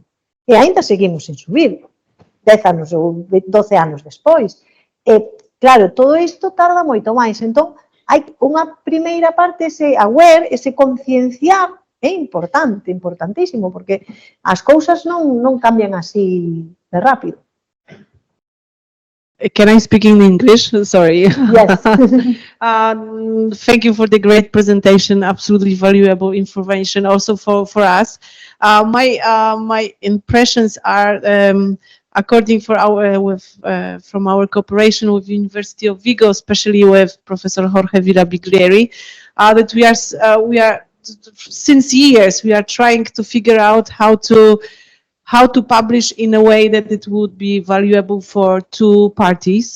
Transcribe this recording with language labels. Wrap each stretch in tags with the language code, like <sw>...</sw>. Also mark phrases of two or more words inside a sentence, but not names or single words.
<gl>E aínda seguimos sin subir, 10 anos ou 12 anos despois. E, claro, todo isto tarda moito máis. Entón, hai unha primeira parte, ese aware, ese concienciar, é importante, importantísimo, porque as cousas non cambian así de rápido.</gl> <en>Can I speak in English? Sorry. Yes. Thank you for the great presentation. Absolutely valuable information also for us. My impressions are, according from our cooperation with University of Vigo, especially with Professor Jorge Virabiglieri, that we are since years we are trying to figure out how how to publish in a way that it would be valuable for two parties.</en>